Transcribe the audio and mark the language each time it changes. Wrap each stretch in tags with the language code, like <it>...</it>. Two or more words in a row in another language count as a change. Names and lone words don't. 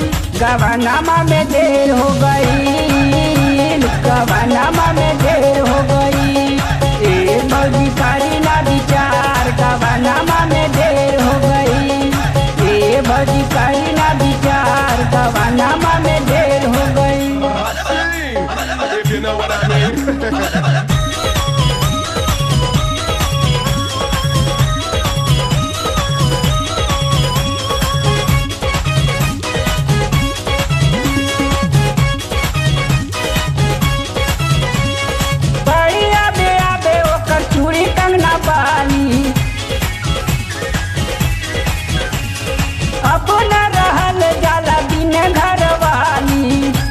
<bho>गवनामा में देर हो गई। गवनामा में देर हो गई। ए भौजी करी ना विचार गवनामा में देर हो गई। ए भौजी करी ना विचार गवनामा में देर हो गई।</bho> <en>If you know what I mean.</en> <bho>बढ़िया बे आबे ओकर चूड़ी कंगना बाली अब न रहल जाला दिन घर वाली।</bho>